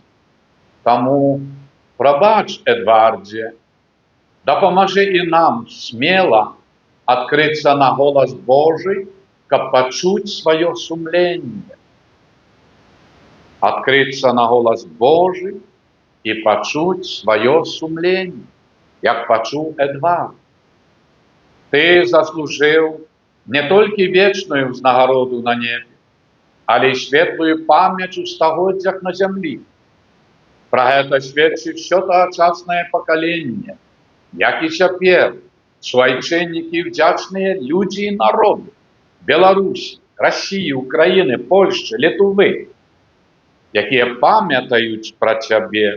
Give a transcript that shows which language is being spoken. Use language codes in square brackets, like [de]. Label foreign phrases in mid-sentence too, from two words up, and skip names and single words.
[uk] Тому пробач, Едварде, допоможи і нам сміло відкритися на голос Божий, щоб почути своє сумління. Відкритися на голос Божий і почути своє сумління, як почув Едвард. Ти заслужив не тільки вічну нагороду на небі, але й [be] светлую памяць у стагоддзях на зямлі. Пра гэта сведчыць усё тагачаснае пакаленне, як і цяпер суайчыннікі, вдзячныя людзі і народы Беларусі, Расіі, Украіны, Польшчы, Літвы, якія памятаюць пра цябе.